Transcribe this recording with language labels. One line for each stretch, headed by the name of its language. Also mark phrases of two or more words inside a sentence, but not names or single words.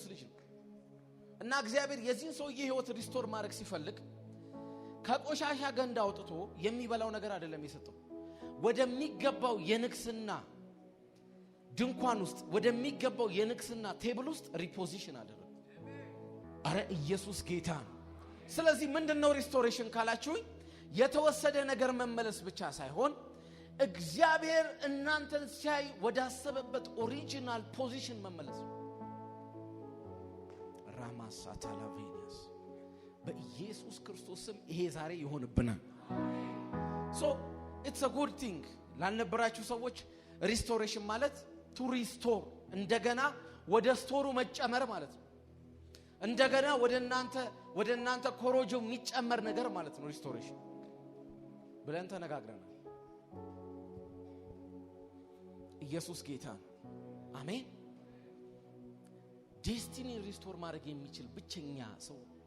Amharic: ልጅ ነው እና እግዚአብሔር የዚህን ሰውዬ ህይወት ሪስቶር ማድረግ ሲፈልግ ከቆሻሻ ገንዳ አውጥቶ የሚበላው ነገር አይደለም የሰጠው፣ ወደሚገባው የንግስና ድንኳን ውስጥ ወደሚገባው የንግስና ቴብል ውስጥ ሪፖዚሽን አደረገ። አረ ኢየሱስ ጌታ ነው። ስለዚህ ምንድነው ሪስቶሬሽን ካላችሁኝ የተወሰደ ነገር መመለስ ብቻ ሳይሆን እግዚአብሔር እናንተን ሲያይ ወዳሰበበት ኦሪጂናል ፖዚሽን መመለስ። ራማሳታላቬኒያስ በኢየሱስ ክርስቶስም ይሄ ዛሬ ይሆንብናል። ሶ
English: it's a good thing
Amharic: ላልነበራችሁ ሰዎች ሪስቶሬሽን ማለት
English: to restore
Amharic: እንደገና ወደ ስቶሩ መጨመር ማለት ነው። እንደገና ወደ እናንተ ኮሮጆ የሚጨመር ነገር ማለት ነው ሪስቶሬሽን ብለን ተነጋግረናል። ኢየሱስ ጌታ ነው። አሜን። ዴስቲኒ ሪስቶር ማድረግ የሚችል ብቸኛ ሰው